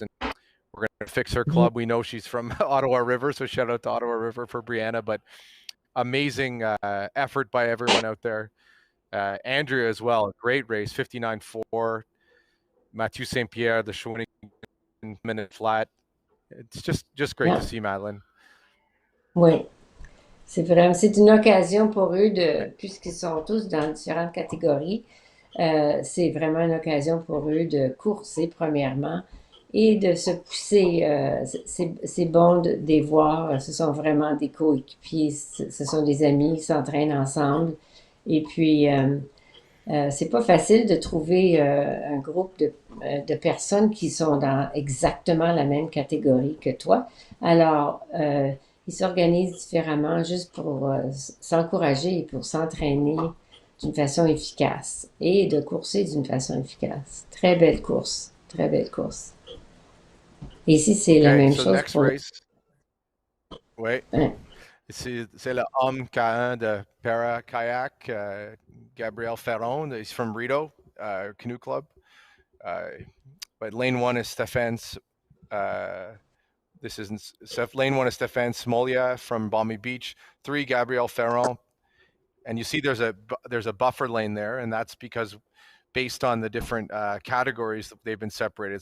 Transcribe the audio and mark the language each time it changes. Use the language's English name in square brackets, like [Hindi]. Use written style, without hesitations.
[English] And we're going to fix her club. We know she's from Ottawa River, so shout out to Ottawa River for Brianna. But amazing effort by everyone out there. Andrea as well, great race, 59.4. Mathieu Saint-Pierre, the Shawinigan minute flat. It's just great to see, Madeline. [French] Oui. C'est une occasion pour eux puisqu'ils sont tous dans différentes catégories, c'est vraiment une occasion pour eux de courser premièrement et de se pousser. C'est bon de les voir, ce sont vraiment des coéquipiers, ce sont des amis qui s'entraînent ensemble. Et puis, c'est pas facile de trouver un groupe de personnes qui sont dans exactement la même catégorie que toi. Alors, ils s'organisent différemment juste pour s'encourager et pour s'entraîner d'une façon efficace et de courser d'une façon efficace. Très belle course, très belle course. Et ici, c'est la même chose [English] next [French] pour... [English] race. [French] Oui. C'est le homme K1 de Para Kayak Gabrielle Ferron. [English] He's from Rito Canoe Club. Uh, but lane one is Stephane's. This isn't lane one is Stephane Smolia from Balmy Beach. 3, Gabrielle Ferron. And you see there's a buffer lane there, and that's because based on the different categories, they've been separated.